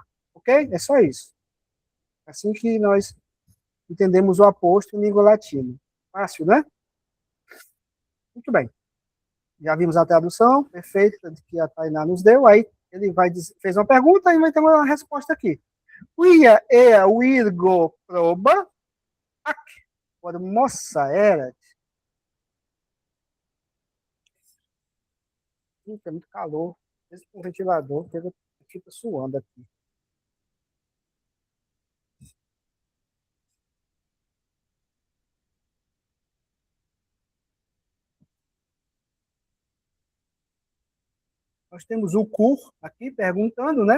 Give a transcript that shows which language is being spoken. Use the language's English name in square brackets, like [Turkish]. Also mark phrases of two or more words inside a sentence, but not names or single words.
[Portuguese] Ok? É só isso. Assim que nós entendemos o aposto em língua latina. Fácil, né? Muito bem. Já vimos a tradução perfeita que a Tainá nos deu. Aí ele fez uma pergunta e vai ter uma resposta aqui. [Latin] Quia ea virgo proba ac formosa erat. [Portuguese] Tem muito calor. Esse com o ventilador fica suando aqui. Nós temos o cur aqui perguntando, né?